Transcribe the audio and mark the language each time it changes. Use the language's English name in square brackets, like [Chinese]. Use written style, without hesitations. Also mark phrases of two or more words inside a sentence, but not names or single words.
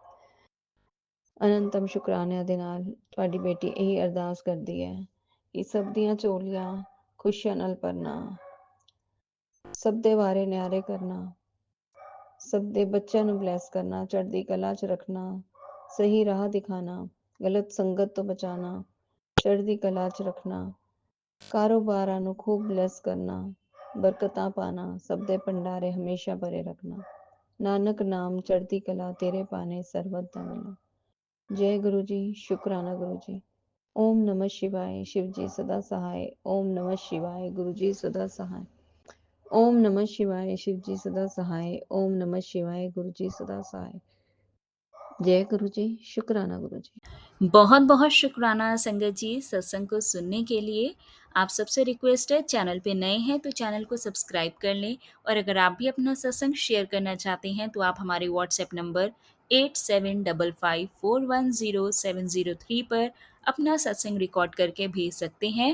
[Punjabi] ਅਨੰਤਮ ਸ਼ੁਕਰਾਨਿਆਂ ਦੇ ਨਾਲ ਤੁਹਾਡੀ ਬੇਟੀ ਇਹੀ ਅਰਦਾਸ ਕਰਦੀ ਹੈ ਕਿ ਸਭ ਦੀਆਂ ਝੋਲੀਆਂ ਖੁਸ਼ੀਆਂ ਨਾਲ ਭਰਨਾ, ਸਭ ਦੇ ਬਾਰੇ ਨਿਆਰੇ ਕਰਨਾ, ਸਭ ਦੇ ਬੱਚਿਆਂ ਨੂੰ ਬਲੈਸ ਕਰਨਾ, ਚੜ੍ਹਦੀ ਕਲਾ ਚ ਰੱਖਣਾ, ਸਹੀ ਰਾਹ ਦਿਖਾਣਾ, ਗਲਤ ਸੰਗਤ ਤੋਂ ਬਚਾਣਾ, ਚੜ੍ਹਦੀ ਕਲਾ ਚ ਰੱਖਣਾ, ਕਾਰੋਬਾਰਾਂ ਨੂੰ ਖੂਬ ਬਲੈਸ ਕਰਨਾ, ਬਰਕਤਾਂ ਪਾਣਾ, ਸਭ ਦੇ ਭੰਡਾਰੇ ਹਮੇਸ਼ਾ ਭਰੇ ਰੱਖਣਾ। ਨਾਨਕ ਨਾਮ ਚੜ੍ਹਦੀ ਕਲਾ ਤੇਰੇ ਪਾਣੇ ਸਰਬਤ ਦਾ ਮਿਲਾ। [Hindi] जय गुरु जी, शुक्राना गुरु जी। [Sanskrit] ओम नमः शिवाय, [Hindi] शिव जी सदा सहाय। [Sanskrit] ओम नमः शिवाय, [Hindi] गुरु जी सदा सहाय। [Sanskrit] ओम नमः शिवाय, [Hindi] शिव जी सदा सहाय। [Sanskrit] ओम नमः शिवाय, [Hindi] गुरु जी सदा सहाय। जय गुरु जी, शुक्राना गुरु जी। बहुत बहुत शुक्राना संगत जी सत्संग को सुनने के लिए। आप सबसे रिक्वेस्ट है, चैनल पे नए हैं तो चैनल को सब्सक्राइब कर लें, और अगर आप भी अपना सत्संग शेयर करना चाहते हैं तो आप हमारे व्हाट्सएप नंबर 8755410703 पर अपना सत्संग रिकॉर्ड करके भेज सकते हैं।